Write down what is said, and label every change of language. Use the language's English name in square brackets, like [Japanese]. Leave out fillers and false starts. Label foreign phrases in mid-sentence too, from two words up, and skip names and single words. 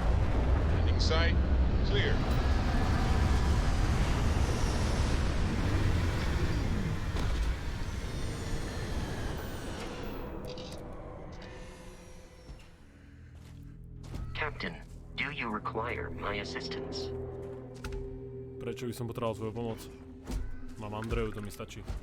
[English] Landing site. Clear. Captain, do you require my assistance? [Slovak] Prečo by som potreboval tvoju pomoc? Mám Andreju, to mi stačí.